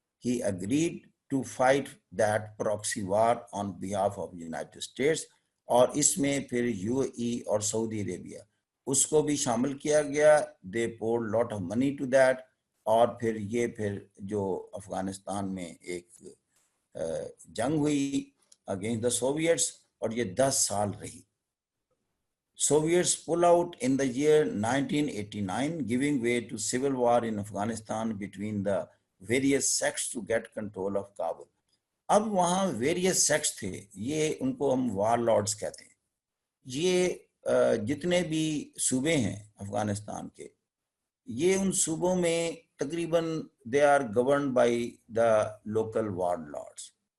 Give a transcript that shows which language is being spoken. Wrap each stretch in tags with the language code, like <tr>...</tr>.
<en>he agreed to fight that proxy war on behalf of United States,</en> <ur>اور اس میں پھر you اے ای اور سعودی عربیہ اس کو بھی شامل کیا گیا.</ur> <en>they poured lot of money to that,</en> <ur>اور پھر جو افغانستان میں ایک جنگ ہوئی</ur> <en>against the Soviets,</en> <ur>اور یہ 10 سال رہی.</ur> <en>Soviets pull out in the year 1989, giving way to civil war in Afghanistan between the various sects to get control of Kabul.</en> <ur>اب وہاں</ur> <en>various sects</en> <ur>تھے، یہ ان کو ہم وار لارڈز کہتے ہیں. یہ جتنے بھی صوبے ہیں افغانستان کے، یہ ان صوبوں میں تقریباً</ur> <en>they are governed by the local war lords.</en>